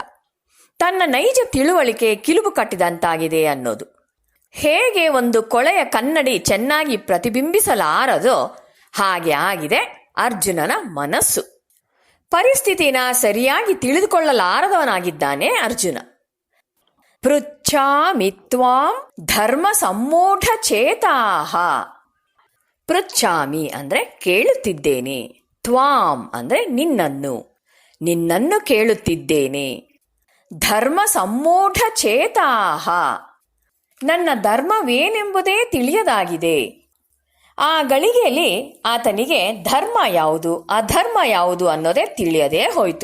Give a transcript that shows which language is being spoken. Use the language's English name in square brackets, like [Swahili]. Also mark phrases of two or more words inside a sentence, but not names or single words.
[Kannada] ತನ್ನ ನೈಜ ತಿಳುವಳಿಕೆ ಕಿಲುಬು ಕಟ್ಟಿದಂತಾಗಿದೆ ಅನ್ನೋದು. ಹೇಗೆ ಒಂದು ಕೊಳೆಯ ಕನ್ನಡಿ ಚೆನ್ನಾಗಿ ಪ್ರತಿಬಿಂಬಿಸಲಾರದೋ ಹಾಗೆ ಆಗಿದೆ ಅರ್ಜುನನ ಮನಸ್ಸು. ಪರಿಸ್ಥಿತಿನ ಸರಿಯಾಗಿ ತಿಳಿದುಕೊಳ್ಳಲಾರದವನಾಗಿದ್ದಾನೆ ಅರ್ಜುನ. [Sanskrit] ಪೃಚ್ಛಾಮಿ ತ್ವಾಂ ಧರ್ಮ ಸಮ್ಮೂಢ ಚೇತಾಹ. ಪೃಚ್ಛಾಮಿ ಅಂದ್ರೆ [Kannada] ಕೇಳುತ್ತಿದ್ದೇನೆ, ತ್ವಾಂ ಅಂದ್ರೆ ನಿನ್ನನ್ನು ಕೇಳುತ್ತಿದ್ದೇನೆ. [Sanskrit] ಧರ್ಮ ಸಮ್ಮೂಢ ಚೇತಾಹ, [Kannada] ನನ್ನ ಧರ್ಮವೇನೆಂಬುದೇ ತಿಳಿಯದಾಗಿದೆ. ಆ ಗಳಿಗೆಯಲ್ಲಿ ಆತನಿಗೆ ಧರ್ಮ ಯಾವುದು ಅಧರ್ಮ ಯಾವುದು ಅನ್ನೋದೇ ತಿಳಿಯದೇ ಹೋಯಿತು.